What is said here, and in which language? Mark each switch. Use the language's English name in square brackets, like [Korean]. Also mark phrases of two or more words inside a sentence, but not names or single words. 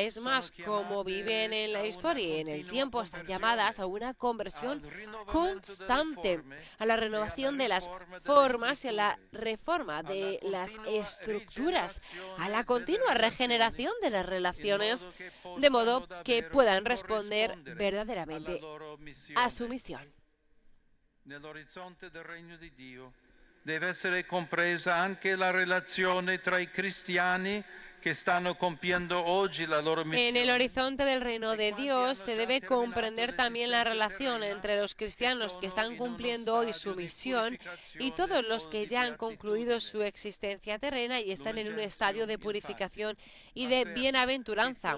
[Spanish] Es más, como viven en la historia y en el tiempo, están llamadas a una conversión constante, a la renovación de las formas y a la reforma de las estructuras, a la continua regeneración de las relaciones, de modo que puedan responder verdaderamente a su misión. [Italian] Deve essere compresa anche la relazione tra i cristiani que stanno compiendo oggi la loro misión. [Spanish] En el horizonte del reino de Dios se debe comprender también la relación entre los cristianos que están cumpliendo hoy su misión y todos los que ya han concluido su existencia terrena y están en un estadio de purificación y de bienaventuranza.